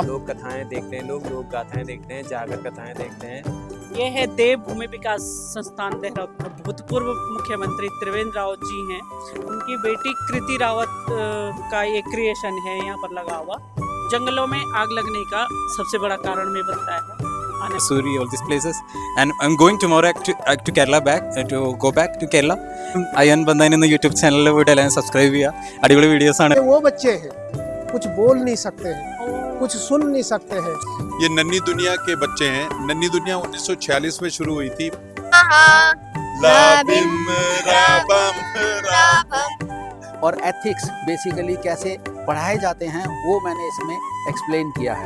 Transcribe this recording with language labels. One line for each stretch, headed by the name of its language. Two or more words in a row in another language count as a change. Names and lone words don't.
Hindi: लोक कथाएं देखते हैं, लोक गाथाएं देखते हैं, जागर कथाएं देखते हैं। ये है देव भूमि विकास संस्थान देहरादून। भूतपूर्व मुख्यमंत्री त्रिवेंद्र रावत जी हैं, उनकी बेटी कृति रावत का ये क्रिएशन है यहाँ पर लगा हुआ। जंगलों में आग लगने का सबसे बड़ा कारण में बनता है।
English: Mussoorie, all these places, and I'm going tomorrow to Kerala to go back to Kerala.
Malayalam: അയ്യൻ ബന്ധാൻ എന്ന യൂട്യൂബ് ചാനലിൽ പോയിട്ട് എല്ലാവരും സബ്സ്ക്രൈബ് ചെയ്യുക. അടിപൊളി വീഡിയോസ് ആണ്.
Hindi: वो बच्चे हैं कुछ बोल नहीं सकते हैं, कुछ सुन नहीं सकते हैं। ये नन्ही दुनिया के बच्चे हैं। नन्ही दुनिया 1946 में शुरू हुई थी। और
English: ethics basically
Hindi: कैसे पढ़ाए जाते हैं वो मैंने इसमें एक्सप्लेन किया है।